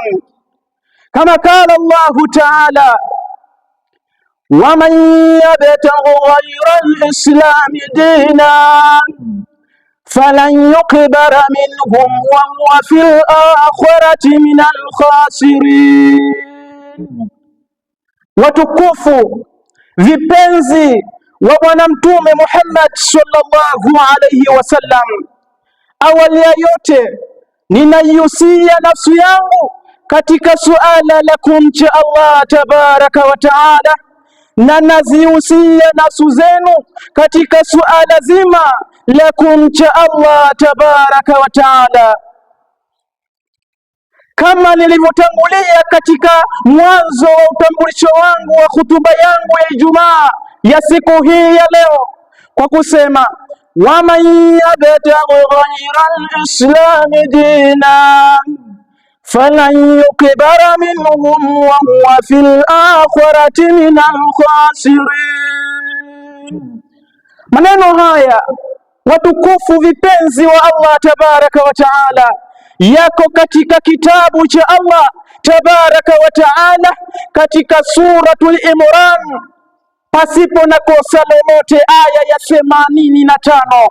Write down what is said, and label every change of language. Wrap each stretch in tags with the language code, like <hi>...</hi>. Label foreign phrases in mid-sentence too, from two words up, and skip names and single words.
<ar>كما قال الله تعالى: ومن يبتغ غير الإسلام دينا فلن يقبل منهم وهو في الآخرة من الخاسرين.</ar> <sw>Watukufu vipenzi wa Bwana Mtume Muhammad</sw> <ar>صلى الله عليه وسلم,</ar> <sw>awali ya yote ninaihusia nafsi yangu katika suala la kumcha</sw> <ar>الله تبارك وتعالى,</ar> <sw>na nazihusia nafsi zenu katika suala zima la kumcha</sw> <ar>الله تبارك وتعالى.</ar> <sw>Kama nilivyotangulia katika mwanzo wa utambulisho wangu wa hutuba yangu ya Ijumaa ya siku hii ya leo kwa kusema:</sw> <ar>ومن يبتغ غير الإسلام دينا فلن يقبل منهم وهو في الآخرة من الخاسرين.</ar> <sw>Maneno haya watukufu vipenzi wa</sw> <ar>الله تبارك وتعالى</ar> <sw>yako katika kitabu cha</sw> <ar>الله تبارك وتعالى</ar> <sw>katika suratul Imran pasipo na kosa lolote, aya ya 85.</sw>